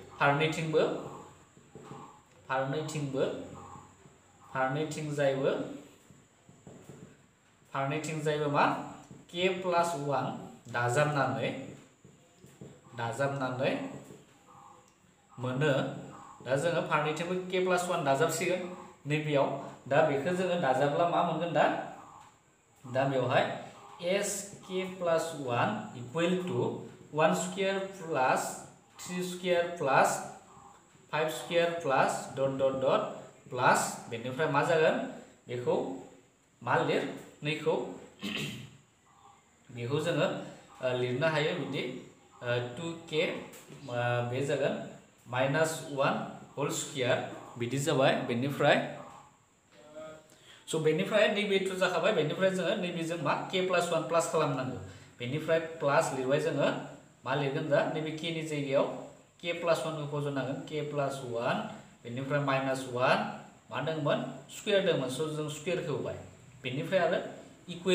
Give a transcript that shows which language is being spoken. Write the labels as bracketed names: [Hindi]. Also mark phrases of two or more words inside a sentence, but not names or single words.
[Bodo] फारनैथिंजायबो मा [English] k plus 1 [Bodo] दाजाबनानै मोनो दा जोङो फारनैथिंबो [English] k plus [Bodo] 1 दाजाबसिगोन नैबेयाव दा बेखौ जोङो दाजाबला मा मोनगोन दा बेवहाय [English] sk plus 1 equal to 1 square plus 3 square plus 5 square plus dot dot dot plus [Bodo] बेनिफ्राय मा जागोन बेखौ मा लिर नैखौ बेखौ जोङो लिरनो हायो बिदि 2k बे जागोन [English] minus 1 whole square [Bodo] बिदि जाबाय बेनिफ्राय स' बेनिफ्राय नैबेथ' जाखाबाय बेनिफ्राय जोङो नैबेजों मा [English] k plus 1 [Bodo] प्लास खालामनांगौ बेनिफ्राय प्लास लिरबाय जोङो मा लिरगोन दा नैबे k नि जायगायाव [English] k plus 1 [Bodo] खौ फज'नांगोन [English] k plus 1 [Bodo] बेनिफ्राय minus 1 मा दंमोन स्क्वायर दंमोन स' जों स्क्वायरखौ होबाय बेनिफ्राय आरो इक्वल